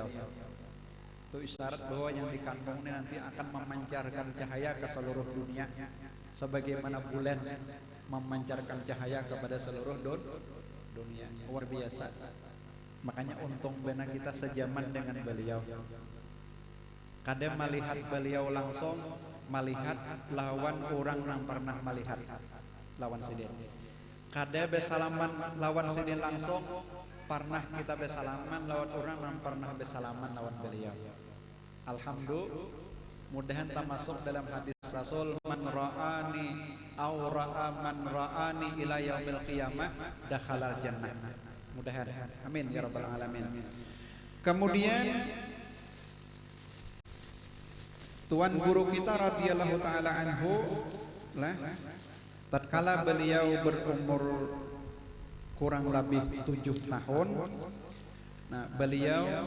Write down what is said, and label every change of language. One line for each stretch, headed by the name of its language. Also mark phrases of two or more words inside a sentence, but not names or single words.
Indonesian: Itu isyarat bahwa yang dikandung ini nanti akan memancarkan cahaya ke seluruh dunia, sebagaimana bulan memancarkan cahaya kepada seluruh dunia. Luar biasa. Makanya untung benar kita sejaman dengan beliau. Kadang melihat beliau langsung, melihat lawan orang yang pernah melihat
Banjar: lawan sidin.
Indonesian: Kadang bersalaman
Banjar: lawan sidin
Indonesian: langsung, pernah kita bersalaman lawan orang yang pernah bersalaman lawan beliau. Alhamdulillah, mudahan tak masuk dalam hadis Rasul,
Arabic: من رآني أو رأى من رآني إلى يوم القيامة دخل الجنة.
Indonesian: Mudahan,
Arabic: آمين يا رب العالمين.
Indonesian: Kemudian tuan guru kita
Arabic: رضي الله تعالى عنه
Indonesian: lah, tatkala beliau berumur kurang lebih 7 tahun, nah beliau